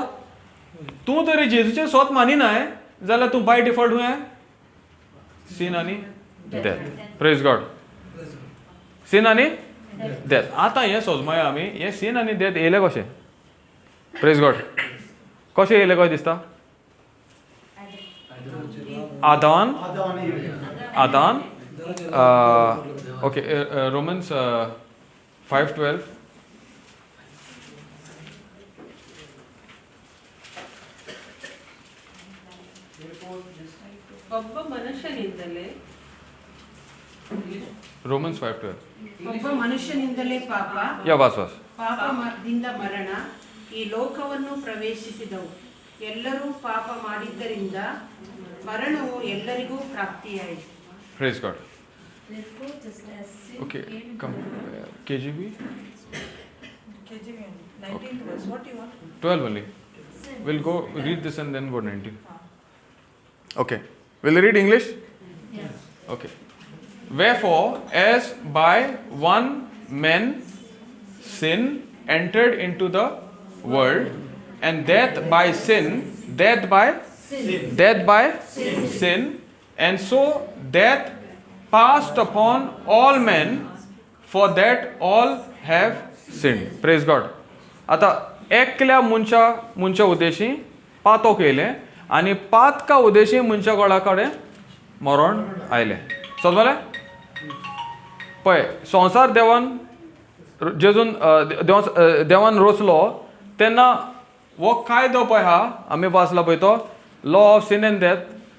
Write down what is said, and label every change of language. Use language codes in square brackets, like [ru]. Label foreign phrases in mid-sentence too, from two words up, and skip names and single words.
[kok] तूं तरी जेजूचेर सोत मानिनाय जाल्यार तूं [en] by default [kok] हुंय सीन आनी डेथ [en] Praise God [kok] सीन आनी डेथ आतां हें सोजमाय आमी हें सीन आनी डेथ येयलें कशें [en] Praise God [kok] कशें येयलें कशें दिसता आदान ओके रोमन्स 5:12 [kn] ಒಬ್ಬ ಮನುಷ್ಯನಿಂದಲೇ [kok] रोमन्स 5:12 [kn] ಒಬ್ಬ ಮನುಷ್ಯನಿಂದಲೇ ಪಾಪ [kok] या वास [kn] ಪಾಪದಿಂದ ಮರಣ ಈ ಲೋಕವನ್ನು ಪ್ರವೇಶಿಸಿದವು ಎಲ್ಲರೂ ಪಾಪ ಮಾಡಿದ್ದರಿಂದ ಮರಣವು ಎಲ್ಲರಿಗೂ ಪ್ರಾಪ್ತಿಯಾಯಿತು [en] Praise God Therefore, just as sin Okay, came come. KGB? KJV 19th verse. What do you want? 12 only. We'll go read this and then go 19. Okay. Will you read English? Yes. Okay. Wherefore, as by one man sin entered into the world, and death by sin, sin, and so death passed upon all men, for that all have sinned. Praise God. [kok] आता एकल्या मनशा उद्देशी पातोक येयलें आनी पातका उद्देशी मनशा गोळा कडेन मरण आयलें समजलें पळय संवसार देवान रचलो तेन्ना हो कायदो पळय आहा आमी वाचला पळय तो [en] law of sin and death